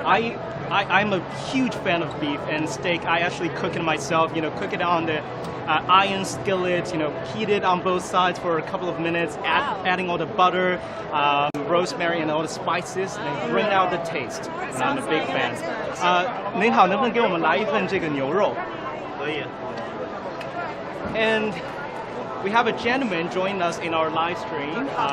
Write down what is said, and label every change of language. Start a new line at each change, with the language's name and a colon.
English: What about you? I'm a huge fan of beef and steak. I actually cook it myself, cook it on the iron skillet, heat it on both sides for a couple of minutes, adding all the butter, rosemary and all the spices, and bring out the taste. And I'm a big fan.
Chinese: 您好，能不能给我们来一份这个牛肉？可以。
English: And we have a gentleman joining us in our live stream.